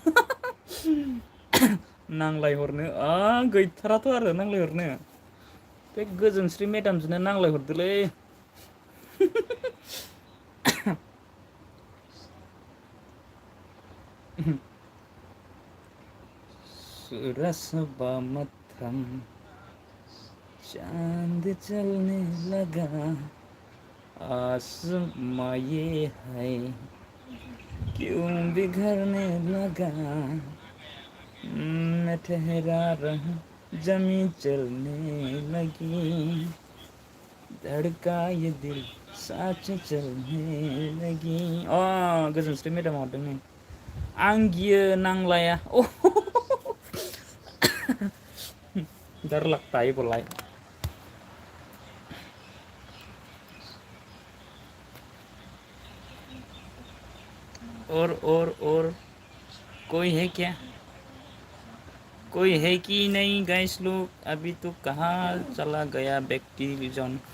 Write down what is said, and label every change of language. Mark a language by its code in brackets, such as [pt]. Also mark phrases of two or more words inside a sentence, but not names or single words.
[brx] नांलायहरनो गैथाराथ' आरो नांलायहरनो बे गोजोनश्री मेडामजोंनो नांलायहरदोलै सुरसबा मत्थम [hi] चांद चलने लगा आसमां ये है क्यों बिखरने लगा मैं ठहरा रहा जमी चलने लगी धड़का ये दिल साच चलने लगी गोजोनश्री मेडाम [brx] हरदों नै आं गियो नांलाया [hi] डर लगता है बोलाय और कोई है क्या कोई है कि नहीं गाइस लोग अभी तो कहाँ चला गया व्यक्ति जन